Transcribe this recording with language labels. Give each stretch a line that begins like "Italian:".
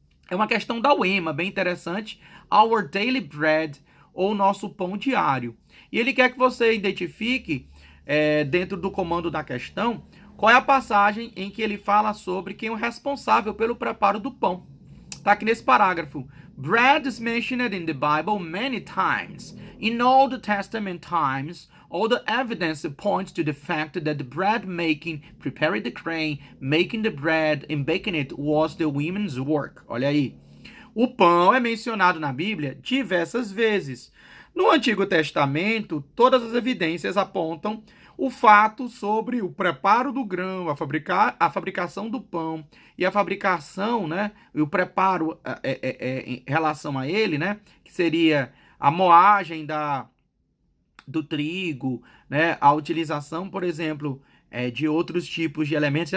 Portuguese: É uma questão da UEMA, bem interessante.
English: Our Daily Bread,
Portuguese: ou nosso pão diário. E ele quer que você identifique, dentro do comando da questão, qual é a passagem em que ele fala sobre quem é o responsável pelo preparo do pão. Está aqui nesse parágrafo.
English: Bread is mentioned in the Bible many times. In Old Testament times, all the evidence points to the fact that the bread making, preparing the grain, making the bread and baking it was the women's work.
Portuguese: Olha aí. O pão é mencionado na Bíblia diversas vezes. No Antigo Testamento, todas as evidências apontam o fato sobre o preparo do grão, a fabricação do pão e a fabricação, né, e o preparo em relação a ele, né, que seria a moagem do trigo, né, a utilização, por exemplo, de outros tipos de elementos.